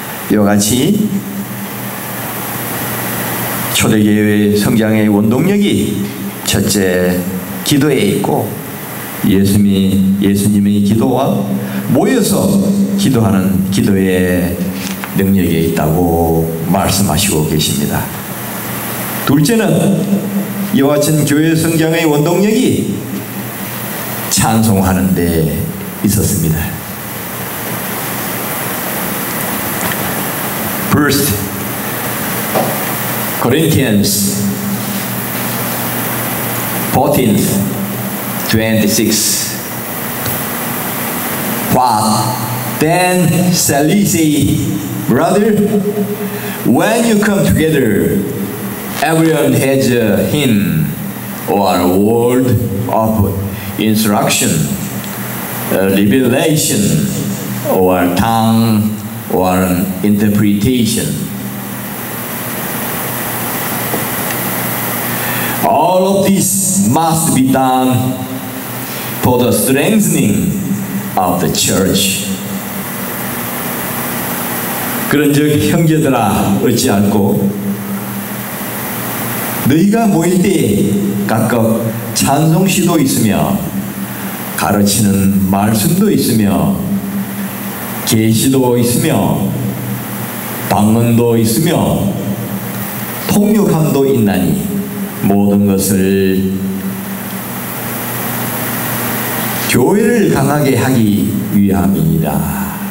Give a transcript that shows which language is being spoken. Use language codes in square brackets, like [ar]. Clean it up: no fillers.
[ko] 이와 같이 초대교회의 성장의 원동력이 첫째 기도에 있고 예수님의 기도와 모여서 기도하는 기도의 능력에 있다고 말씀하시고 계십니다. 둘째는 이와 같은 교회 성장의 원동력이 찬송하는 데 있었습니다. [en] First Corinthians 14:26 What then shall we say, brother? When you come together, everyone has a hymn or a word of instruction, a revelation, or a tongue, or an interpretation. All of this must be done for the strengthening of the church. [ko] 그런즉 형제들아 어찌할꼬 너희가 모일 때 각각 찬송시도 있으며 가르치는 말씀도 있으며 계시도 있으며 방언도 있으며 통역함도 있나니 모든 것을 교회를 강하게 하기 위함이니라.